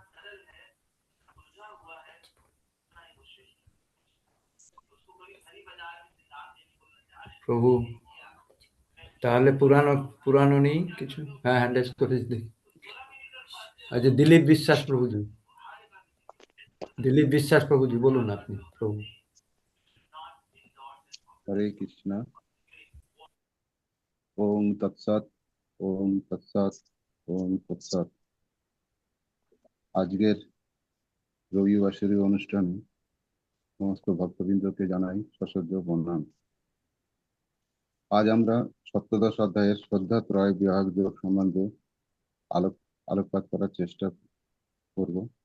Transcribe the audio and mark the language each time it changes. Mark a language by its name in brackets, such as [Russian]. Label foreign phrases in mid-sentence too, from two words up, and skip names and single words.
[Bangla] প্রভু, তাহলে পুরানো নেই কিছু? হ্যাঁ, [English] hand raise [Bangla] করে দেখি। আচ্ছা, দিলীপ বিশ্বাস প্রভুজি বলুন আপনি। প্রভু। হরে কৃষ্ণ। [Sanskrit] ওম তৎসৎ, ওম তৎসৎ, ওম তৎসৎ। [Bangla] আজকের রবিবাসরী অনুষ্ঠানে সমস্ত ভক্তবৃন্দকে জানাই সশ্রদ্ধ প্রণাম। আজ আমরা সপ্তদশ অধ্যায়ের শ্রদ্ধা ত্রয় বিভাগ যোগ সম্বন্ধে আলোকপাত করার চেষ্টা করব।